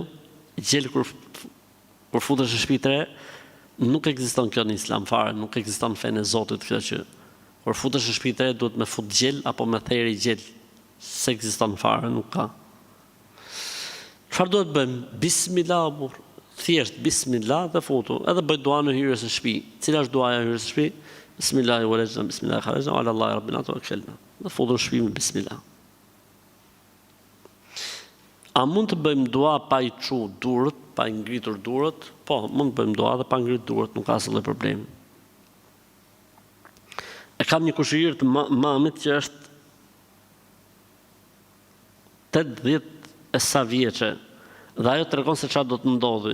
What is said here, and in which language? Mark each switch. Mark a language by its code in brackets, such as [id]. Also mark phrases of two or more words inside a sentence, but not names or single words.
[sq] Gjel kur futesh në shtëpi të re, nuk ekziston kjo në Islam fare, nuk ekziston në fenë e Zotit kjo që kur futesh në shtëpi të re duhet me fut gjel apo me theri gjel. Se ekziston fare, nuk ka. Çfarë duhet bëjmë? Bismillah, thjesht bismillah dhe futu. Edhe bëj dua në hyrjes së shtëpi. Cila është duaja e hyrjes së shtëpi? [ar] بسم الله ولجنا بسم الله خرجنا على الله ربنا توكلنا. [sq] Dhe futu në shtëpi me bismillah. A mund të bëjmë dua pa i çu durët, pa i ngritur durët? Po, mund të bëjmë dua dhe pa ngritur durët, nuk ka asnjë problem. E kam një kushërir të mamit që është 80 e sa vjeçe, dhe ajo tregon se çfarë do të ndodhi.